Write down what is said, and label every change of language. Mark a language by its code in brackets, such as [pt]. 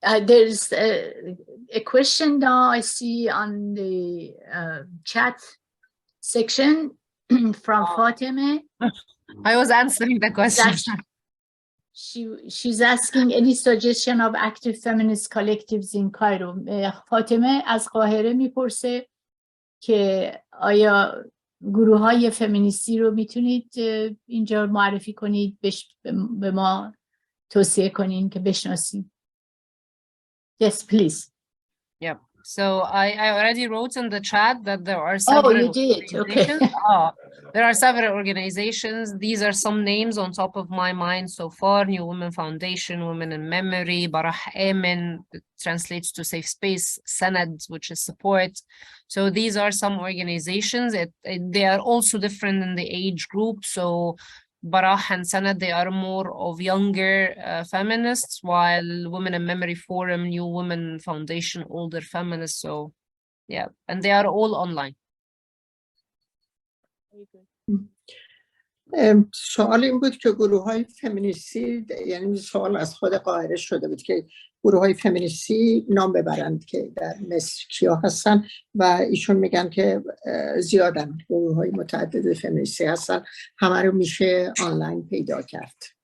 [en] There's a question now I see on the chat section from Fatima. I was answering the question. She's asking any suggestion of active feminist collectives in Cairo. [fa] فاطمه از قاهره میپرسه که آیا گروه های فمینیستی رو میتونید اینجا معرفی کنید، به ما توصیه کنین که بشناسیم. [en] Yes, please. Yeah. So I already wrote in the chat that there are several organizations. Okay. There are several organizations. These are some names on top of my mind so far. New Women Foundation, Women in Memory, Barah Amen, that translates to Safe Space, Sanad, which is support. So these are some organizations. They are also different in the age group. So Barah and Sanad, they are more of younger feminists, while Women in Memory Forum, New Women Foundation, older feminists. So yeah, and they are all online. [fa] سوال این بود که گروه های فمینیستی، یعنی سوال از خود قاهره شده بود که گروه های فمینیستی نام ببرند که در مصر کیا هستن و ایشون میگن که زیادن، گروه های متعدد فمینیستی هستن، همه رو میشه آنلاین پیدا کرد.